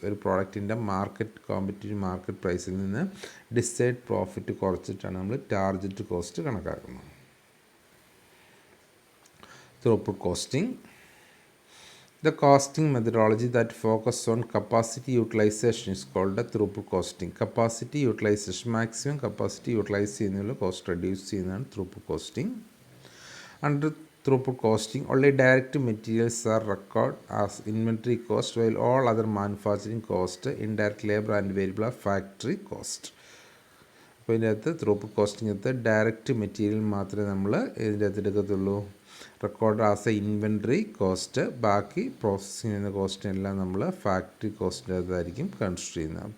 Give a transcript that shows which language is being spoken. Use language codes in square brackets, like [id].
[ml] ഒരു പ്രോഡക്റ്റിൻ്റെ competitive market പ്രൈസിൽ നിന്ന് ഡിസൈഡ് പ്രോഫിറ്റ് കുറച്ചിട്ടാണ് നമ്മൾ ടാർഗറ്റ് കോസ്റ്റ് കണക്കാക്കുന്നത്. [en] Throughput costing. The costing methodology that focuses on capacity utilization is called a throughput costing. [ml] Capacity utilization, maximum capacity utilize ചെയ്യുന്നതിനുള്ള cost reduce ചെയ്യുന്നതാണ് throughput costing. [en] Under throughput costing, only direct materials are recorded as inventory cost, while all other manufacturing cost, indirect labor and variable are factory cost. [ml] അപ്പോൾ ഇതിൻ്റെ അകത്ത് throughput costing direct material മാത്രമേ നമ്മൾ ഇതിൻ്റെ അകത്ത് എടുക്കത്തുള്ളൂ, record as A inventory cost. ബാക്കി processing ചെയ്യുന്ന കോസ്റ്റിനെല്ലാം നമ്മൾ ഫാക്ടറി കോസ്റ്റിൻ്റെ അകത്തായിരിക്കും കൺസിഡർ ചെയ്യുന്നത്.